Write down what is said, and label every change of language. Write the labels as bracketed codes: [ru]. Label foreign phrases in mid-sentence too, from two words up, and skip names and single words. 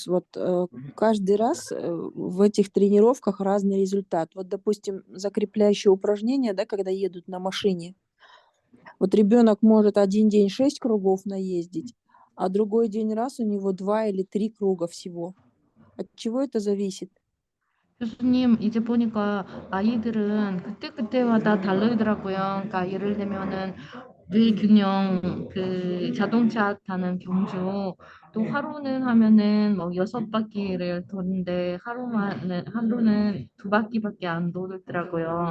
[ru] Вот каждый раз в этих тренировках разный результат. Вот, допустим, закрепляющие упражнения, да, когда едут на машине. Вот ребенок может один день 6 кругов наездить, а другой день раз у него 2 или 3 круга всего. От чего это зависит? [ko] 교수님, 이제 보니까 아이들은 그때그때마다 다르더라고요. 그러니까 예를 들면은 뇌균형, 그 자동차 타는 경주, 또 하루는 하면은 뭐 6바퀴를 도는데 하루는 2바퀴밖에 안 돌더라고요.